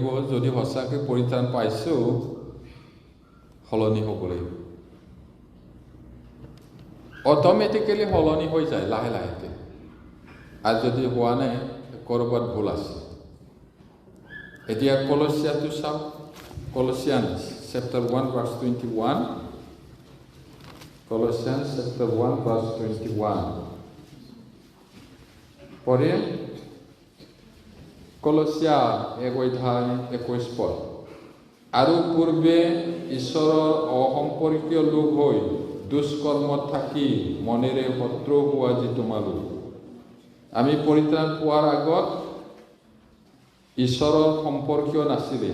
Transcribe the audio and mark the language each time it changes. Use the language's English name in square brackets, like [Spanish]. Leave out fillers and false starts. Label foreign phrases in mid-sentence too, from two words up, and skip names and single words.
[Assamese] যদি সঁচাকৈ পৰিত্ৰাণ পাইছোঁ, সলনি হ'ব লাগিব। অট'মেটিকেলি সলনি হৈ যায় লাহে লাহেকৈ। আৰু যদি হোৱা নাই, ক'ৰবাত ভুল আছে। এতিয়া কলছিয়াটো চাওক, [English] Colossians chapter 1 verse 21. Colossians chapter 1 verse 21. [Assamese] পরে কলসিয়া 1:21 আৰু পূৰ্বে ঈশ্বৰৰ অসম্পৰ্কীয় লোক হৈ দুষ্কৰ্মত থাকি মনেৰে শত্ৰু হোৱা যি তোমালোক। আমি পৰিত্ৰাণ পোৱাৰ আগত ঈশ্বৰৰ সম্পৰ্কীয় নাছিলে।